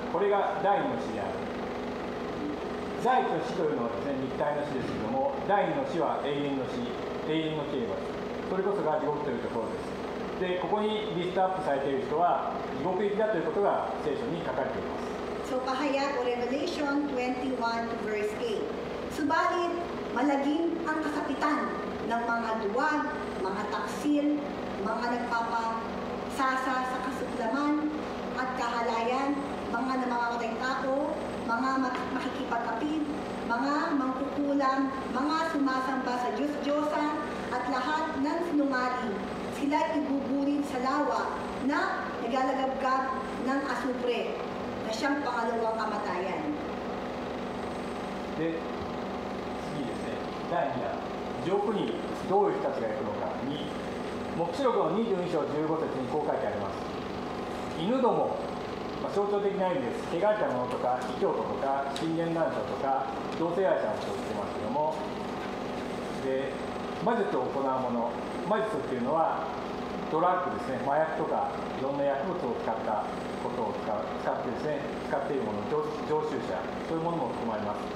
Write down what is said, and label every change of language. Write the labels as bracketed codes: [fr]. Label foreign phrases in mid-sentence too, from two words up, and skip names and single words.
[ja] これが第二の死である。第一の死というのはですね、肉体の死ですけども、第二の死は永遠の死、永遠の刑罰。それこそが地獄というところです。で、ここにリストアップされている人は地獄行きだということが聖書に書かれています。 [tl] So pahayag o Revelation 21 verse 8. Subalit, malagim ang kasapitan ng mga duwag, mga taksil, mga nagpapasasa sa kasuklaman at kahalayan, mga namamatay tao, mga makikipagkapit, mga mangkukulam, mga sumasamba sa Diyos-Diyosan, at lahat ng sinungaling. Sila ibuburin sa lawa na nagalagabgab ng asupre na siyang pangalawang kamatayan. [ja] で、次ですね、第2弾、地獄にどういう人たちが行くのかに、黙示録の22章15節にこう書いてあります。犬ども、象徴的な意味です。汚れた者とか、異教徒とか、神言談書とか、同性愛者の人を言ってますけども、で、魔術を行う者、魔術っていうのはドラッグですね、麻薬とかいろんな薬物を使ったことを使ってですね、使っているもの、常習者、そういうものも含まれます。